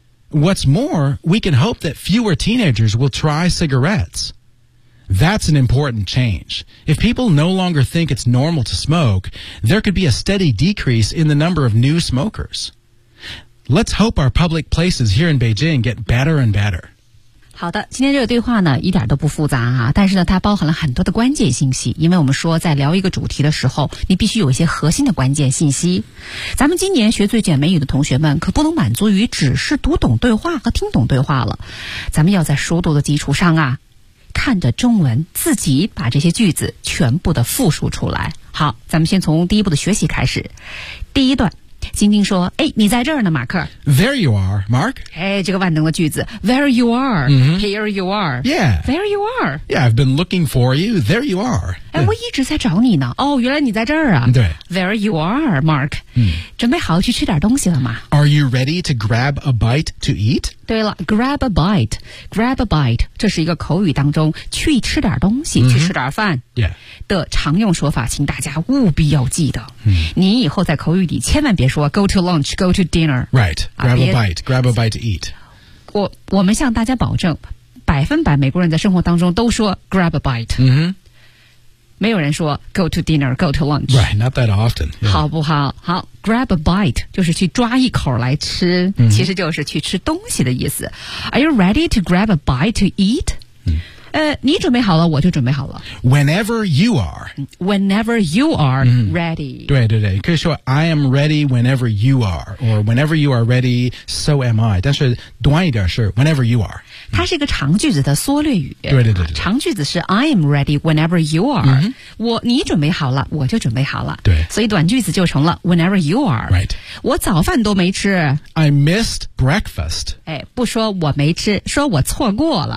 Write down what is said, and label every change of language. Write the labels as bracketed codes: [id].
[en] What's more, we can hope that fewer teenagers will try cigarettes. That's an important change. If people no longer think it's normal to smoke, there could be a steady decrease in the number of new smokers. Let's hope our public places here in Beijing get better and better. [zh] 好的，今天这个对话呢一点都不复杂啊，但是呢它包含了很多的关键信息，因为我们说在聊一个主题的时候你必须有一些核心的关键信息。咱们今年学最简美语的同学们可不能满足于只是读懂对话和听懂对话了，咱们要在熟读的基础上啊看着中文自己把这些句子全部的复述出来。好，咱们先从第一步的学习开始。第一段晶晶说，哎，你在这儿呢，马克。 [en] There you are, Mark. [zh] 哎，这个万能的句子。 [en] There you are,、 mm-hmm. here you are. Yeah. There you are. Yeah, I've been looking for you. There you are. [zh] 哎，我一直在找你呢。哦，原来你在这儿啊。对。 [en] There you are, Mark.、 Mm. [zh] 准备好去吃点东西了吗 [en] ？Are you ready to grab a bite to eat? [zh] 对了 ， [en] grab a bite, grab a bite. [zh] 这是一个口语当中去吃点东西、mm-hmm. 去吃点饭。 [en] Yeah. [zh] 的常用说法，请大家务必要记得、嗯。你以后在口语里千万别说 [en] go to lunch, go to dinner. Right, grab a bite, grab a bite to eat. [zh] 我们向大家保证，百分百美国人在生活当中都说 grab a bite。嗯，没有人说 [en] go to dinner, go to lunch. Right, not that often.、Yeah. [zh] 好不好？好 ，grab a bite 就是去抓一口来吃、嗯，其实就是去吃东西的意思。 [en] Are you ready to grab a bite to eat?、嗯 [zh] 你准备好了我就准备好了。 [en] Whenever you are. Whenever you are ready.、嗯、 [zh] 对对对。可以说 [en] I am ready whenever you are. Or whenever you are ready, so am I. [zh] 但是短一点是 [en] whenever you are.、 [zh] 嗯、它是一个长句子的缩略语。对对 对, 对, 对。长句子是 [en] I am ready whenever you are.、嗯、 [zh] 你准备好了我就准备好了。对。所以短句子就成了 [en] whenever you are. Right. [zh] 我早饭都没吃。 [en] I missed breakfast. [zh] 哎不说我没吃说我错过了。